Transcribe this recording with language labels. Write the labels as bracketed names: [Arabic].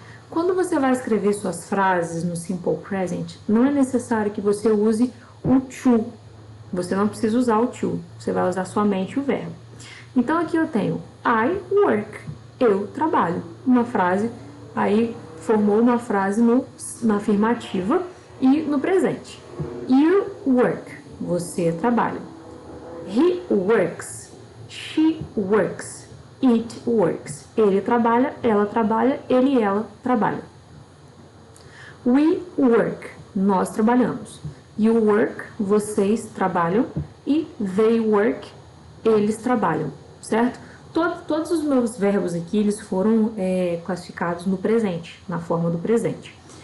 [Portuguese] Quando você vai escrever suas frases no Simple Present, não é necessário que você use o to. Você não precisa usar o to, você vai usar somente o verbo. Então, aqui eu tenho [English] I work, [Portuguese] eu trabalho. Uma frase, aí formou uma frase na afirmativa e no presente. [English] You work, [Portuguese] você trabalha. [English] He works, she works, it works. [Portuguese] Ele trabalha, ele e ela trabalham. [English] We work, [Portuguese] nós trabalhamos. [English] You work, [Portuguese] vocês trabalham. E [English] they work, [Portuguese] eles trabalham, certo? Todos os meus verbos aqui, eles foram classificados no presente, na forma do presente.